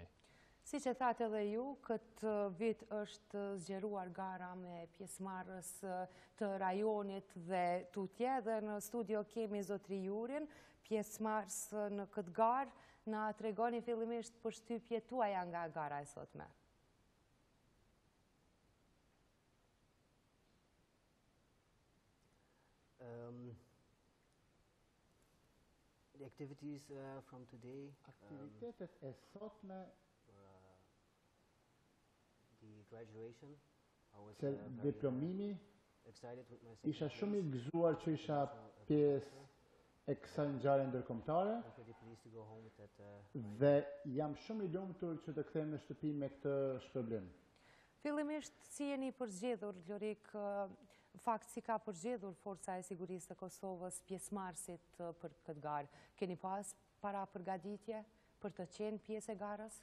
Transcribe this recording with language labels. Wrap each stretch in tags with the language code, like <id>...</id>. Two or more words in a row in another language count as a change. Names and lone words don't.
<sq>Si që thatë edhe ju, këtë vit është zgjeruar gara me pjesëmarrës të rajonit dhe tutje, dhe në studio kemi zotri Jurin, pjesëmarrës në këtë garë. Na tregoni fillimisht përshtypjet tuaja nga gara e sotme.</sq> <en>The activities from today.</en> <sq>Aktivitetet e sotme.</sq> <en>The graduation.</en> <sq>Se diplomimi.</sq> <en>Excited with my</en> <sq>isha shumë i gëzuar që isha pjesë e kësaj ngjarje ndërkombëtare.</sq> <en>I'm pretty pleased to go home with that.</en> <sq>Dhe jam shumë i lumtur që të kthehem në shtëpi me këtë shpërblim. Fillimisht, si jeni përzgjedhur, Lorik, fakt si ka përzgjedhur Forca e Sigurisë të Kosovës pjesëmarrësit për këtë garë? Keni pas para përgatitje për të qenë pjesë e garës?</sq>